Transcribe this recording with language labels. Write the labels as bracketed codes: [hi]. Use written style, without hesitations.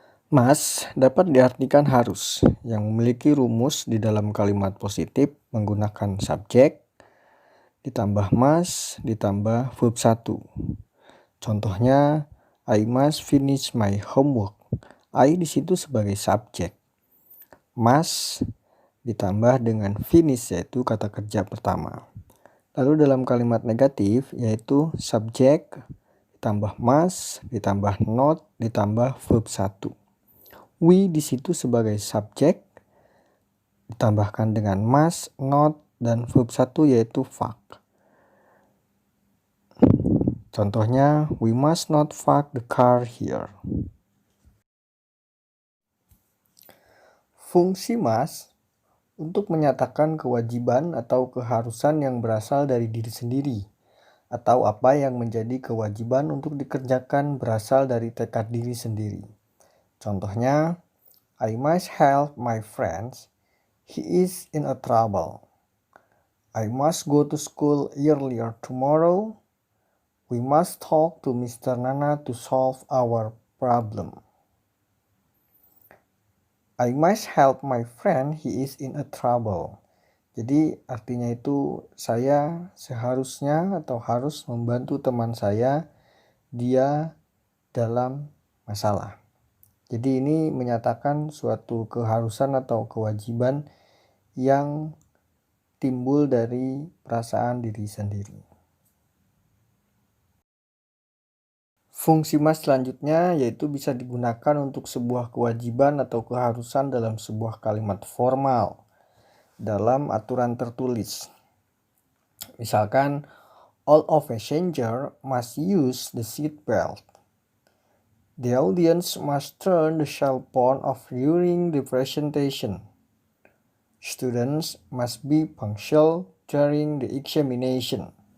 [id] Must dapat diartikan harus, yang memiliki rumus di dalam kalimat positif menggunakan subjek, ditambah must, ditambah verb 1. [en] Contohnya, I must finish my homework. [id] I di situ sebagai subjek. Must ditambah dengan finish, yaitu kata kerja pertama. Lalu dalam kalimat negatif yaitu subjek ditambah must, ditambah not, ditambah verb 1. We di situ sebagai subjek ditambahkan dengan must, not, dan verb 1 yaitu fuck. [en] Contohnya, we must not fuck the car here. [id] Fungsi must untuk menyatakan kewajiban atau keharusan yang berasal dari diri sendiri, atau apa yang menjadi kewajiban untuk dikerjakan berasal dari tekad diri sendiri. [en] Contohnya, I must help my friends, he is in a trouble. I must go to school earlier tomorrow. We must talk to Mr. Nana to solve our problem. I must help my friend, he is in a trouble. [id] Jadi artinya itu saya seharusnya atau harus membantu teman saya, dia dalam masalah. Jadi ini menyatakan suatu keharusan atau kewajiban yang timbul dari perasaan diri sendiri. Fungsi must selanjutnya yaitu bisa digunakan untuk sebuah kewajiban atau keharusan dalam sebuah kalimat formal dalam aturan tertulis. [en] Misalkan, all of passenger must use the seat belt. The audience must turn the cell phone off during the presentation. Students must be punctual during the examination.